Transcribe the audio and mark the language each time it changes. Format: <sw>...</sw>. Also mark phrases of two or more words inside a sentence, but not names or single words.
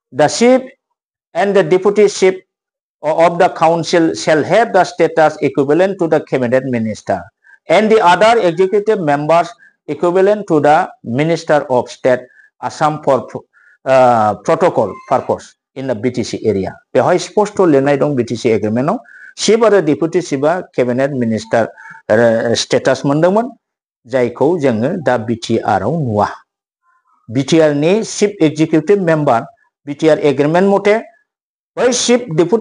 <en>The chief and the deputy chief of the council shall have the status equivalent to the cabinet minister, and the other executive members equivalent to the minister of state Assam for protocol purpose in the BTC area.</en> <brx>बेवहाय स्पष्ट लिरनाय दं BTC एग्रीमेन्टआव चिफ आरो डेपुटी चिफआ</brx> <en>cabinet minister status</en> <brx>मोनदोंमोन जायखौ जोङो दा BTR आव नुवा BTR नि</brx> <en>chief executive member</en> <brx>BTR एग्रीमेन्ट मथे बै चिफ डेपुटी</brx>